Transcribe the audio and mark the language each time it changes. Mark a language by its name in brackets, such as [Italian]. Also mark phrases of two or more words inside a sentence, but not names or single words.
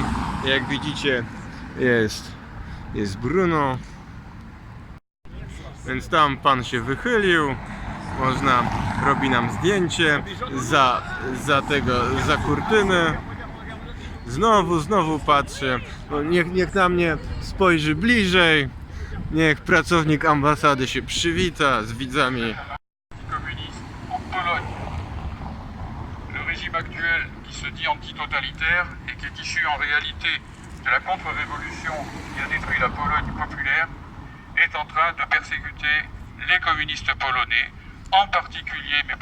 [Polish] Jak widzicie, jest Bruno, więc tam pan się wychylił, robi nam zdjęcie za kurtyny. Znowu patrzę, no niech na mnie spojrzy bliżej, niech pracownik ambasady się przywita z widzami. [French] Communiste en Pologne. Le régime actuel, qui se dit antitotalitaire et qui est issu en réalité de la contre-révolution qui a détruit la Pologne populaire, est en train de persécuter les communistes polonais, en particulier, mais